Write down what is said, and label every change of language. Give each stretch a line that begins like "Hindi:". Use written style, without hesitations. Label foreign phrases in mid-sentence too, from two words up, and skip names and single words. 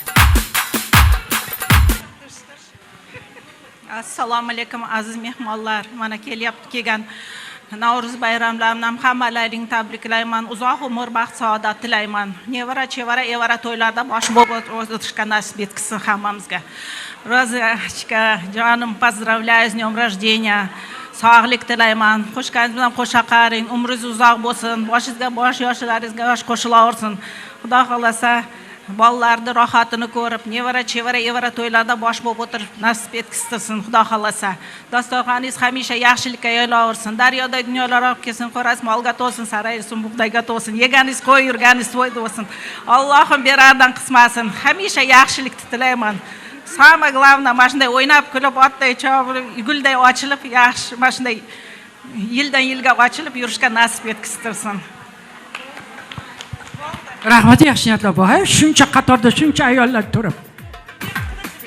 Uzbek: Assalomu alaykum aziz mehmonlar. Mana kelgan Navruz bayramlarimdan hammalaring tabriklayman. Uzoq umr, baxt, saodat tilayman. Nevara, chevara, evara to'ylarda bosh bo'lib o'tishga nasib etsin hammamizga. Rozachka, jonim,
Russian: поздравляю с днем рождения.
Uzbek: Sog'lik tilayman. Qo'shganingiz bilan qo'sha qaring. Umringiz uzoq bo'lsin. Boshingizga bosh, yoshlaringizga yosh qo'shilaversin. Xudo xolasa bolalarni rohatini ko'rib, nevara, chevara, evara to'ylarda bosh bo'lib o'tirib nasib etkizsin, Xudo xolasa. Dasturxoningiz hamisha yaxshilikka yo'laversin. Daryoda dunyolar olib kelsin, qo'rasi molga to'lsin, saraysin, bug'doyga to'lsin. Yeganingiz qo'y, yurganingiz to'yda bo'lsin. Allohim berardan qismasin. Hamisha yaxshilikni tilayman.
Russian: Самое главное,
Uzbek: mana shunday o'ynab, kulib, otday chopib, gulday ochilib, yaxshi, mana shunday yildan yilga ochilib yurishga nasib etkizsin. Rahmat, yaxshi niyatlar bor. Shuncha qatorda shuncha ayollar turib.